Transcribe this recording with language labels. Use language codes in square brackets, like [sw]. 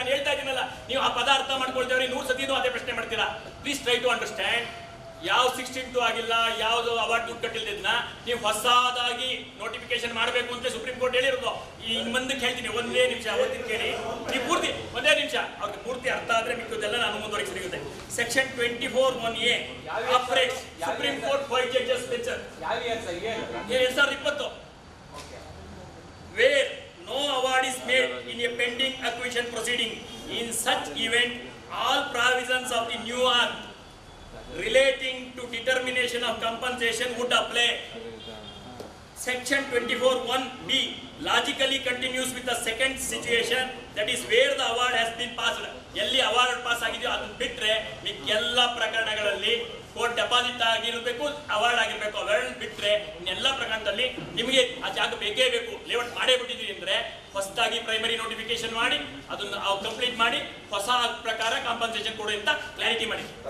[kn] ನಾನು ಹೇಳ್ತಾ ಇದ್ದೀನಲ್ಲ, ನೀವು ಆ ಪದ ಅರ್ಥ ಮಾಡ್ಕೊಳ್ತೇವ್ರಿ 100 ಸತಿನೂ ಅದೇ ಪ್ರಶ್ನೆ ಮಾಡ್ತೀರಾ. [en] Please try to understand. [kn] ಯಾವ 16 ಆಗಿಲ್ಲ, ಯಾವ್ದು ಅವಾರ್ಡ್ ದುಡ್ಡು ಕಟ್ಟಿಲ್ದಿದ್ನ ನೀವು ಹೊಸದಾಗಿ ನೋಟಿಫಿಕೇಶನ್ ಮಾಡಬೇಕು ಅಂತ ಸುಪ್ರೀಂ ಕೋರ್ಟ್ ಹೇಳಿರೋದು. ಇನ್ನು ಮುಂದಕ್ಕೆ ಹೇಳ್ತೀನಿ, ಒಂದೇ ನಿಮಿಷ ಓದ್ತೀನಿ ಕೇಳಿ. ನೀವು ಪೂರ್ತಿ ಒಂದೇ ನಿಮಿಷ, ಅವ್ರಿಗೆ ಪೂರ್ತಿ ಅರ್ಥ ಆದ್ರೆ ಮಿಕ್ಕದೆಲ್ಲ ನಾನು ಮುಂದುವರೆಗೆ ಸಿಗುತ್ತೆ. [en] Section 24(1)(a operates supreme court white judges lecture 2020 where no award is made in a pending acquisition proceeding. In such event, all provisions of the new act relating to determination of compensation would apply. Section 24(1)(b) logically continues with the second situation, that is where the award has been passed. [kn] ಎಲ್ಲಿ award pass ಆಗಿದೆಯೋ ಅದನ್ನ ಬಿಟ್ರೆ ಎಲ್ಲ ಪ್ರಕರಣಗಳಲ್ಲಿ court deposit ಆಗಿರಬೇಕು, award ಆಗಿರ್ಬೇಕು. Award ಬಿಟ್ರೆ ಇನ್ನೆಲ್ಲ ಪ್ರಕರಣದಲ್ಲಿ ನಿಮಗೆ ಆ ಜಾಗ ಬೇಕೇ ಬೇಕು. ಲೇಔಟ್ ಮಾಡೇ ಬಿಟ್ಟಿದ್ದೀರಿ ಅಂದ್ರೆ ಹೊಸದಾಗಿ ಪ್ರೈಮರಿ ನೋಟಿಫಿಕೇಶನ್ ಮಾಡಿ ಅದನ್ನು ಕಂಪ್ಲೀಟ್ ಮಾಡಿ ಹೊಸ ಪ್ರಕಾರ ಕಾಂಪನ್ಸೇಷನ್ ಕೊಡಿ ಅಂತ ಕ್ಲಾರಿಟಿ ಮಾಡಿ.